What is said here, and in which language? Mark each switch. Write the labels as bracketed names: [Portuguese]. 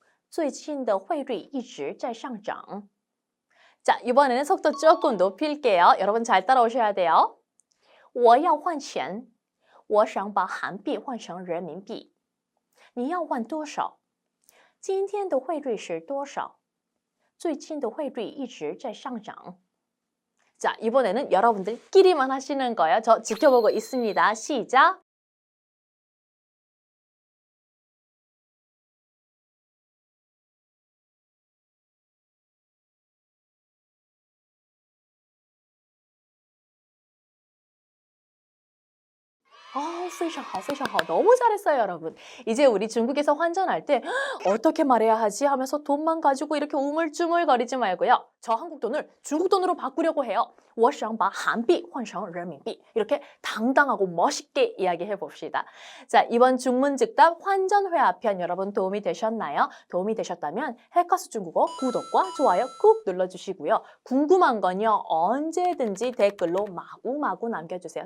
[Chinese] 最近的汇率一直在上涨。 [Korean] 자, 이번에는 속도 조금 높일게요. 여러분 잘 따라오셔야 돼요. [Chinese] 我要换钱，我想把韩币换成人民币。你要换多少？今天的汇率是多少？最近的汇率一直在上涨。 [Korean] 자, 이번에는 여러분들끼리만 하시는 거예요. 저 지켜보고 있습니다. 시작! [Chinese] 非常好, 非常好. [Korean] 너무 잘했어요, 여러분. 이제 우리 중국에서 환전할 때 어떻게 말해야 하지 하면서 돈만 가지고 이렇게 우물쭈물거리지 말고요. 저 한국 돈을 중국 돈으로 바꾸려고 해요. [Chinese] 我想把韩币换成人民币. [Korean] 이렇게 당당하고 멋있게 이야기해 봅시다. 자, 이번 중문즉답 환전회화편 여러분 도움이 되셨나요? 도움이 되셨다면 해커스 중국어 구독과 좋아요 꾹 눌러주시고요. 궁금한 건요, 언제든지 댓글로 마구마구 남겨주세요.